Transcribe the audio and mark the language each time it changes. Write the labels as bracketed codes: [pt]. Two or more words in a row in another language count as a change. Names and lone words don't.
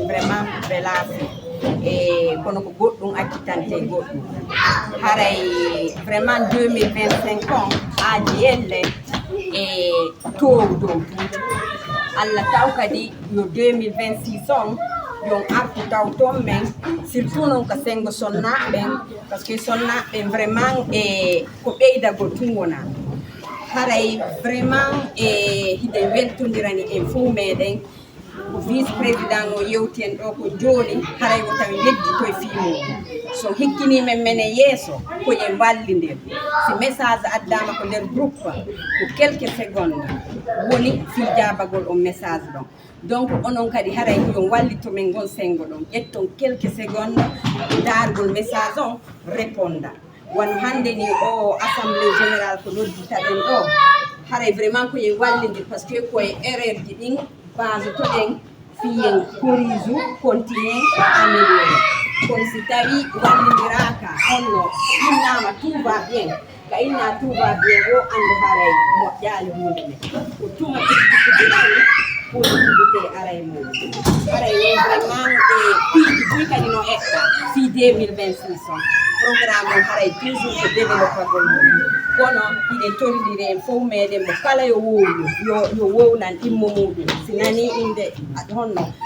[ff] vraiment ɓe laafi e kono ko goɗɗum accitante goɗɗum haray vraiment 2025 on aaji elle e tow dow tuuti Allah taw kadi yo 2026 on yon artu taw ton men surtout non ka sengo sonnaɓen [fr] parce que [ff] sonnaɓen vraiment e ko ɓeydago tun wona haray vraiment e hiɗen weltodirani en fuu meɗen ko [fr] vice président [ff] o yewti en ɗo ko joni haray o tawi leddi koye fimuɗum so hikkinimen mene yeeso koyen wallidir si message addama ko nder groupe ko [fr] quelques secondes [ff] woni fi jabagol on message ɗon donc onon kadi haray yon wallito men gon sengo ɗon ƴetton [fr] quelques secondes [ff] dargol message on réponda won hande ni o [fr] assemblée générale [ff] ko nodditaɗen ɗo haray vraiment koye wallidir [fr] par ce que [ff] koye erreur ji ɗin base to ɗen fiyen [fr] corrige continue amélioré [ff] kono si tawi wallidiraka honno innama tout [fr] va bien [ff] ka inna [fr] tout va bien [ff] o andu haray moƴƴali hunde men ko tuma ɗiɗɗiɗiɗani [fr] pour utilité [ff] aray muɗum haray o vraiment e piiji buy kadi no etta fi 2026 on programme on haray toujours ko développagol mum kono hiɗen tolidiri en fof meɗen mo kala yo wowlu yo wownan immo muɗum si nani inde honno